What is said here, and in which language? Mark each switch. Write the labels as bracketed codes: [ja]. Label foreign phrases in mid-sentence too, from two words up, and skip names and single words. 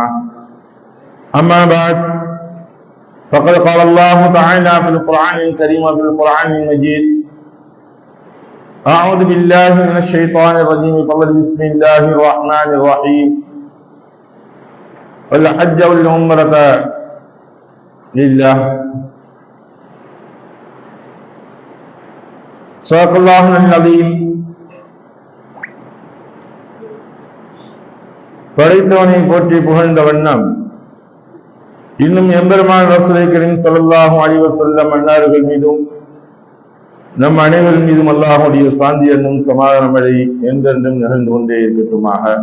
[ar] اما بعد، فقد قال الله تعالى في القرآن الكريم وفي القرآن المجيد: أعوذ بالله من الشيطان الرجيم. بسم الله الرحمن الرحيم. والحج والعمرة لله. صدق الله العظيم. [ta] படைத்தவனை போற்றி புகழ்ந்த வண்ணம் இன்னும் எம்பெருமான் ரசூலை கரீம் [ar] صلى الله عليه وسلم [ta] அன்னார்கள் மீதும் நம் அனைவரின் மீதும் அல்லாஹ்வுடைய சாந்தி என்னும் சமாதான மழை என்றென்றும் நிகழ்ந்து கொண்டே இருக்கட்டுமாக.